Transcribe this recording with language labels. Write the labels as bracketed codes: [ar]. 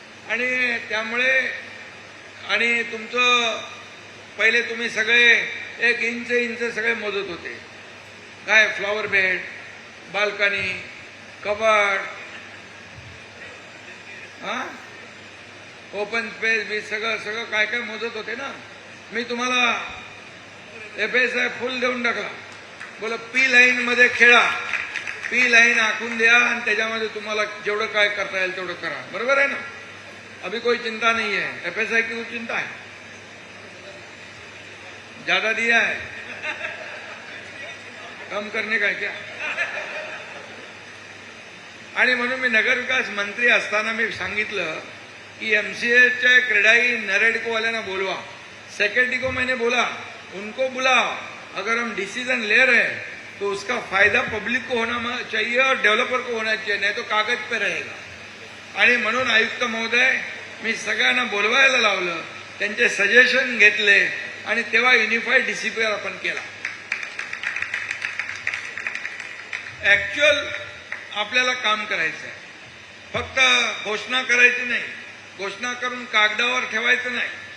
[mr] आणि त्यामुळे आणि तुमचं पहिले तुम्ही सगळे 1 इंच सगळे मोजत होते, काय फ्लॉवर बेड, बाल्कनी, कबाड, ओपन स्पेस बी सगळं काय काय मोजत होते ना. मी तुम्हाला FSI फुल देऊन टाकला, बोला पी लाईन मध्ये खेळा, पी लाईन आखून द्या आणि त्याच्यामध्ये तुम्हाला जेवढं काय करता येईल तेवढं करा. बरोबर आहे ना? [hi] अभी कोई चिंता नहीं है, FSI की चिंता है, ज्यादा दिया है, कम करने का क्या? [mr] आणि म्हणून मी नगरविकास मंत्री असताना मी सांगितलं की MCAच्या क्रेडाई नरेडको वाल्यांना बोलवा. [hi] सेक्रेटरी को मैंने बोला उनको बुलाओ, अगर हम डिसीजन ले रहे हैं तो उसका फायदा पब्लिक को होना चाहिए और डेव्हलपर को होना चाहिए, नहीं तो कागज पे रहेगा. [mr] आणि म्हणून आयुक्त महोदय मी सगळ्यांना बोलवायला लावलं, त्यांचे सजेशन घेतले आणि तेव्हा युनिफाईड DCPR आपण केला. ऍक्च्युअल आपल्याला काम करायचं आहे, फक्त घोषणा करायची नाही, घोषणा करून कागदावर ठेवायचं नाही.